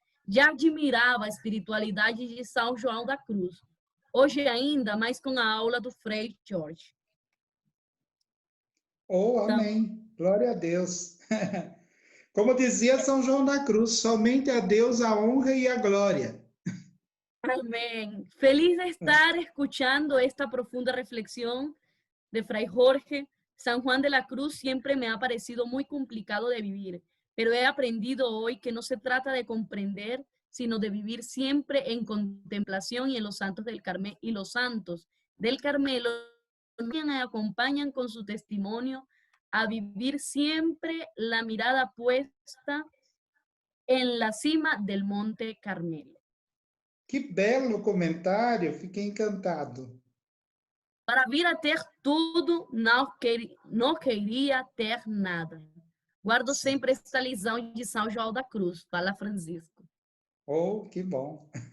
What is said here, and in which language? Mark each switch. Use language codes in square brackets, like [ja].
[pt] Já admirava a espiritualidade de São João da Cruz. Hoje ainda, mais com a aula do Frei Jorge. Oh, amém. Glória a Deus. Como dizia São João da Cruz, somente a Deus a honra e a glória. [es] Amén. Feliz de estar escuchando esta profunda reflexión de Fray Jorge. San Juan de la Cruz siempre me ha parecido muy complicado de vivir, pero he aprendido hoy que no se trata de comprender, sino de vivir siempre en contemplación y en los santos del Carmelo. Y los santos del Carmelo me acompañan con su testimonio a vivir siempre la mirada puesta en la cima del Monte Carmelo. [pt] Que belo comentário, fiquei encantado. Para vir a ter tudo, não queria ter nada. Guardo sempre esta lição de São João da Cruz, fala Francisco. Oh, que bom.